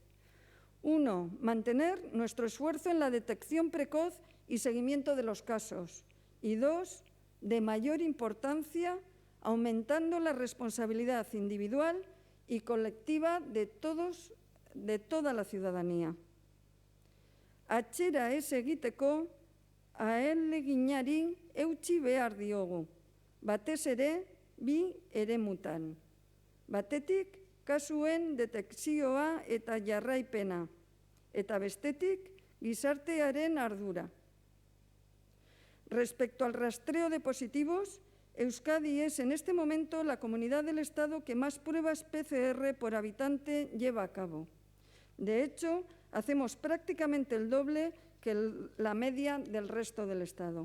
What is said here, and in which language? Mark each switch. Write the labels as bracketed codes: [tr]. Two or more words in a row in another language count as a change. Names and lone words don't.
[es] 1, mantener nuestro esfuerzo en la detección precoz y seguimiento de los casos. Y 2, de mayor importancia, aumentando la responsabilidad individual y colectiva de toda la ciudadanía. [eu] Atzera ez egiteko, ahaleginari eutsi behar diogu, batez ere 2 eremutan. Batetik, kasuen detekzioa eta jarraipena, eta bestetik, gizartearen ardura. [es] Respecto al rastreo de positivos, Euskadi es en este momento la comunidad del Estado que más pruebas PCR por habitante lleva a cabo. De hecho, hacemos prácticamente el doble que la media del resto del Estado.